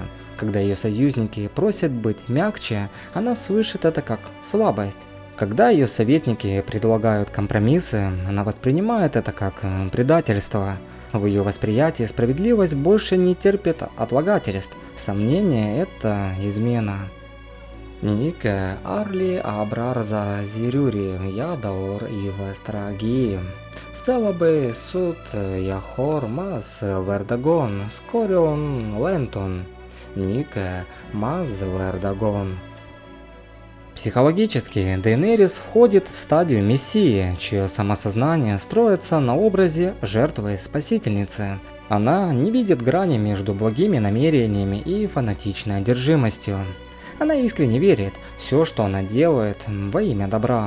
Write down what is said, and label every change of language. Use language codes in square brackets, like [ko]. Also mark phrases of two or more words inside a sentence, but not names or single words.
[ru] Когда ее союзники просят быть мягче, она слышит это как слабость. Когда ее советники предлагают компромиссы, она воспринимает это как предательство. В ее восприятии справедливость больше не терпит отлагательств. Сомнение – это измена. Нике Арли Абрарза Зирюри Ядаур и Вестраги. Селабе Суд Яхор Мас Вердагон Скорион Лентон. Нике Маз Вердагон. Психологически Дейенерис входит в стадию мессии, чье самосознание строится на образе жертвы-спасительницы. Она не видит грани между благими намерениями и фанатичной одержимостью. Она искренне верит, все, что она делает, во имя добра.